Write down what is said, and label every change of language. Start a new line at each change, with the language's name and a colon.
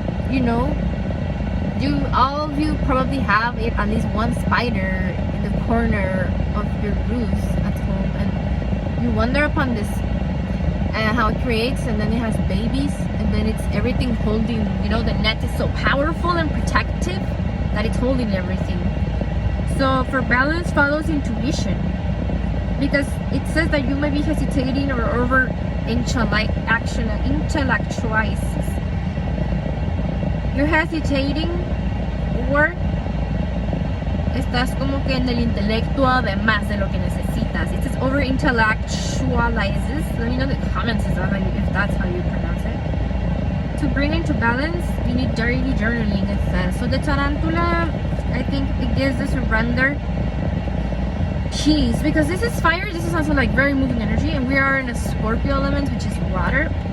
English: You know, all of you probably have at least one spider in the corner of your roofs at home, and you wonder upon this and how it creates, and then it has babies, and then it's everything holding, you know, the net is so powerful and protective that it's holding everything. So for balance follows intuition, because it says that you may be hesitating or over intellectualizes. You're hesitating, or
Spanish: estás como que en el intelecto además de lo que necesitas.
English: It says over intellectualizes. Let me know in the comments if that's how you pronounce it. To bring into balance, you need daily journaling, it says. So the tarantula, I think it gives the surrender keys, because this is fire. This is also like very moving energy, and we are in a Scorpio element, which is water.